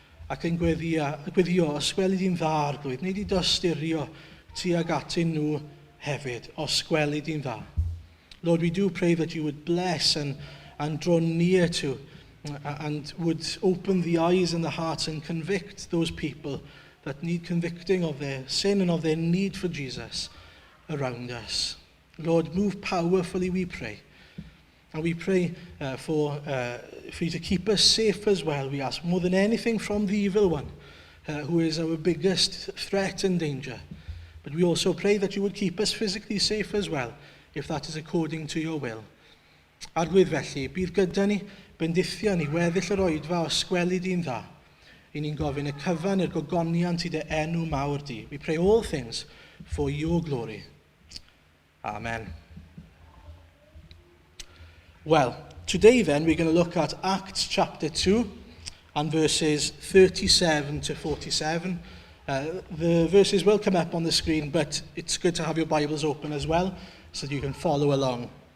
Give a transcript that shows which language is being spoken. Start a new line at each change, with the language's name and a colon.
Welsh: Ac yn gweddio, os gwelid i'n dda, Arglwydd, nid i dostyrio tuag atyn nhw hefyd, os gwelid i'n dda.
English: Lord, we do pray that you would bless and draw near to and would open the eyes and the hearts and convict those people that need convicting of their sin and of their need for Jesus around us. Lord, move powerfully, we pray. And we pray for you to keep us safe as well, we ask, more than anything from the evil one, who is our biggest threat and danger. But we also pray that you would keep us physically safe as well, if that is according to your will.
Welsh: Arglwydd felly, bydd gyda ni, bendithia ni, weddill yr oedfa os gwelid i'n dda. I ni'n gofyn y cyfan, yr gogoniant i dy enw mawr di.
English: We pray all things for your glory. Amen. Well, today then we're going to look at Acts chapter 2 and verses 37 to 47. The verses will come up on the screen, but it's good to have your Bibles open as well so that you can follow along.